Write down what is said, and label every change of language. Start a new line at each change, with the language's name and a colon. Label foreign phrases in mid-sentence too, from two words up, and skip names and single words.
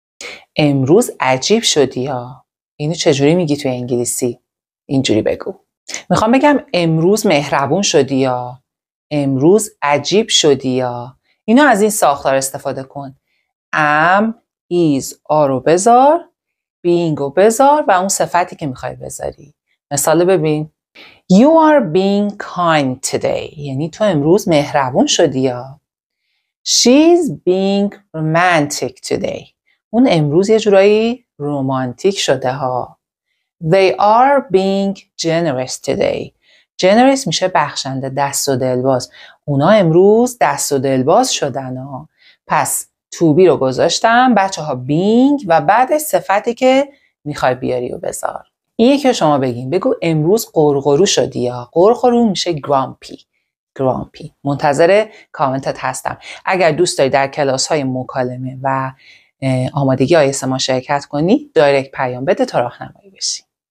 Persian: امروز عجیب شدی یا. اینو چجوری میگی توی انگلیسی؟ اینجوری بگو. میخوام بگم امروز مهربون شدی یا. امروز عجیب شدی یا. اینو از این ساختار استفاده کن.
English: am، is، are
Persian: رو بذار، being رو بذار و اون صفتی که میخوای بذاری. مثال ببین.
English: You are being kind today.
Persian: یعنی تو امروز مهربون شدی یا.
English: She's being romantic today.
Persian: اون امروز یه جورایی رومانتیک شده ها.
English: They are being generous today.
Persian: generous میشه بخشنده، دست و دلباز. اونا امروز دست و دلباز شدن ها. پس
English: to be
Persian: رو گذاشتم، بچه ها being و بعد صفتی که میخوای بیاری و بذار. این یکی شما بگین. بگو امروز قرقرو شدی یا. قرقرو میشه grumpy. منتظر کامنتت هستم. اگر دوست داری در کلاس های مکالمه و آمادگی آیلتس ما شرکت کنی، دایرکت پیام بده تا راهنمایی بشی.